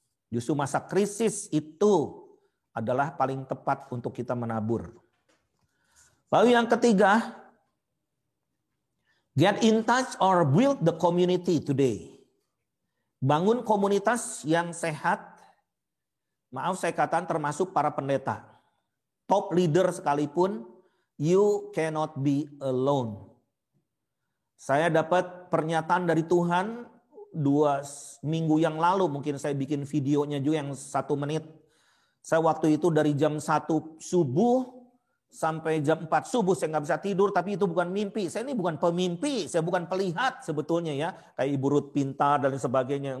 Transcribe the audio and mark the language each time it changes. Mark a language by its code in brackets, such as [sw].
[id] Justru masa krisis itu adalah paling tepat untuk kita menabur. Lalu yang ketiga, [en] get in touch or build the community today. [id] Bangun komunitas yang sehat. Maaf saya katakan termasuk para pendeta. [en] Top leader [id] sekalipun, [en] you cannot be alone. [id] Saya dapat pernyataan dari Tuhan 2 minggu yang lalu, mungkin saya bikin videonya juga yang 1 menit. Saya waktu itu dari jam 1 subuh sampai jam 4 subuh saya nggak bisa tidur, tapi itu bukan mimpi. Saya ini bukan pemimpi, saya bukan pelihat sebetulnya ya, kayak Ibu Ruth Pintar dan sebagainya.